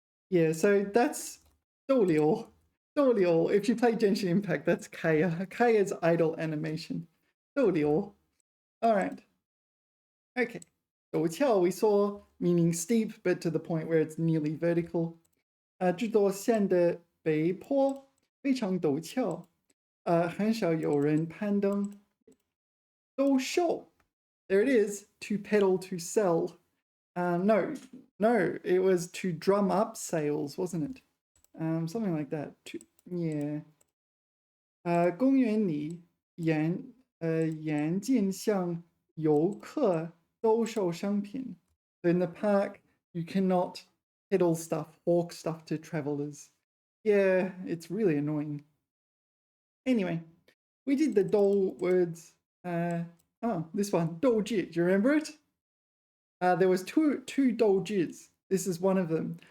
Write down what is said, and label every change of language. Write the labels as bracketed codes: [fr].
[en] Yeah, so that's 逗留. [zh] 逗留. [en] If you play Genshin Impact, that's Kaya. Kaya's idle animation. 逗留.All right. Okay. 陡峭 we saw meaning steep, but to the point where it's nearly vertical. [zh] 这座线的北坡非常陡峭，很少有人攀登。 [en] 兜售 there it is, to peddle, to sell. No, it was to drum up sales, wasn't it? Something like that. Yeah. [zh] 公园里严禁向游客兜售商品。 [en] So in the park, you cannot peddle stuff, hawk stuff to travelers. Yeah, it's really annoying. Anyway, we did the dou words. This one, douji. Do you remember it? There was two doujis. This is one of them.